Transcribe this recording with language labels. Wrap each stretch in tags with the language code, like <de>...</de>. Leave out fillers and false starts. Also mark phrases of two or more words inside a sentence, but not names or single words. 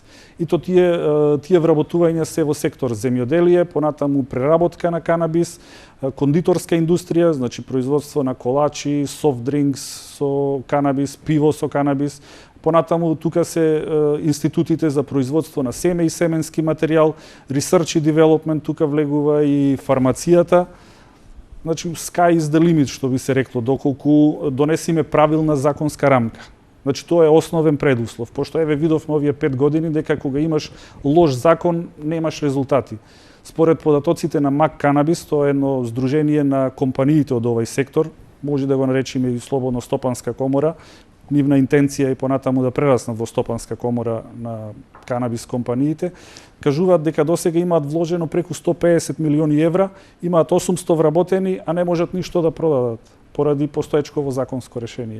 <mk>И то тие вработувања се во сектор земјоделие, понатаму преработка на канабис, кондиторска индустрија, значи производство на колачи,</mk> <en>soft drinks</en> <mk>со канабис, пиво со канабис. Понатаму тука се институтите за производство на семе и семенски материјал, research и development, тука влегува и фармацијата. Значи,</mk> <en>sky is the limit,</en> <mk>што би се рекло, доколку донесиме правилна законска рамка. Значи, тоа е основен предуслов, пошто еве видовме овие 5 години дека кога имаш лош закон, немаш резултати. Според податоците на МАК Канабис, тоа е едно здружение на компаниите од овој сектор, може да го наречиме и слободно стопанска комора, нивна интенција е понатаму да прераснат во стопанска комора на канабис компаниите, кажуваат дека досега имаат вложено преку 150 милиони евра, имаат 800 вработени, а не можат ништо да продадат, поради постоечково законско решение.</mk>